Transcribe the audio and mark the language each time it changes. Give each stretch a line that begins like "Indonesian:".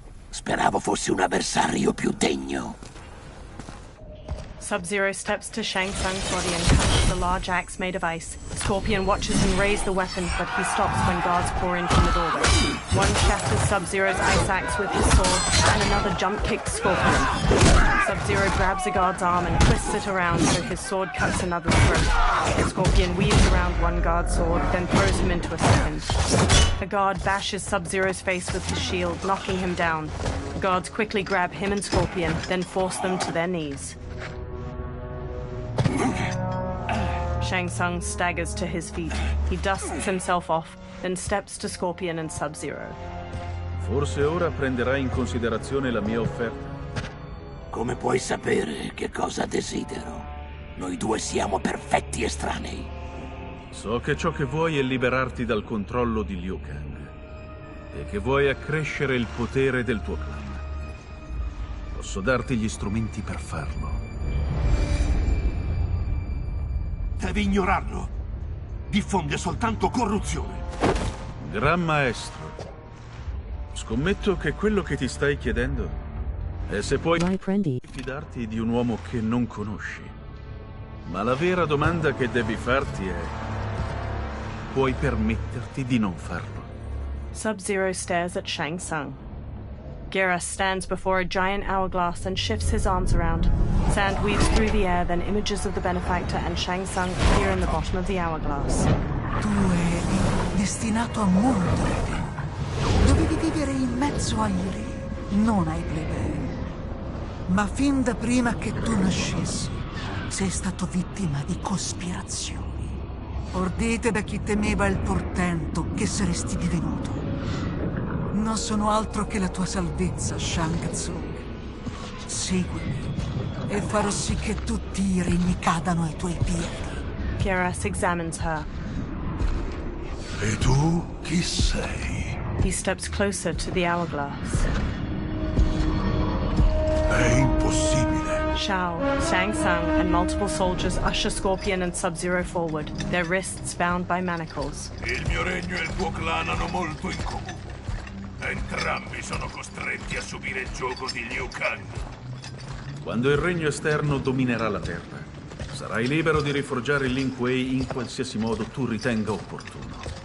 Italian: Speravo fossi un avversario più degno.
English: Sub-Zero steps to Shang Tsung's body and touches a large axe made of ice. Scorpion watches him raise the weapon, but he stops when guards pour in from the doorway. One shatters Sub-Zero's ice axe with his sword, and another jump kicks Scorpion. Sub-Zero grabs a guard's arm and twists it around so his sword cuts another's throat. Scorpion weaves around one guard's sword, then throws him into a second. A guard bashes Sub-Zero's face with his shield, knocking him down. The guards quickly grab him and Scorpion, then force them to their knees. Shang Tsung staggers to his feet. He dusts himself off, then steps to Scorpion and Sub-Zero.
Italian: Forse ora prenderai in considerazione la mia offerta. Come puoi sapere che cosa desidero? Noi due siamo perfetti estranei. So che ciò che vuoi è liberarti dal controllo di Liu Kang e che vuoi accrescere il potere del tuo clan. Posso darti gli strumenti per farlo. Devi ignorarlo. Diffonde soltanto corruzione. Gran maestro, scommetto che quello che ti stai chiedendo è se puoi fidarti di un uomo che non conosci. Ma la vera domanda che devi farti è: puoi permetterti di non farlo?
English: Sub-Zero stares at Shang Tsung. Geras stands before a giant hourglass and shifts his arms around. Sand weaves through the air, then images of the benefactor and Shang Tsung appear in the bottom of the hourglass.
Italian: Tu eri destinato a molto di più. Dovevi vivere in mezzo ai re, non ai plebei. Ma fin da prima che tu nascessi, sei stato vittima di cospirazioni, ordite da chi temeva il portento che saresti divenuto. Non sono altro che la tua salvezza, Shang Tsung. Seguimi e farò sì che tutti i regni cadano ai tuoi piedi.
English: Geras examines her.
Italian: E tu chi sei?
English: He steps closer to the hourglass.
Italian: È impossibile.
English: Shao, Shang Tsung, and multiple soldiers usher Scorpion and Sub-Zero forward, their wrists bound by manacles.
Italian: Il mio regno e il tuo clan hanno molto in comune. Entrambi sono costretti a subire il gioco di Liu Kang. Quando il regno esterno dominerà la terra, sarai libero di riforgiare Lin Kuei in qualsiasi modo tu ritenga opportuno.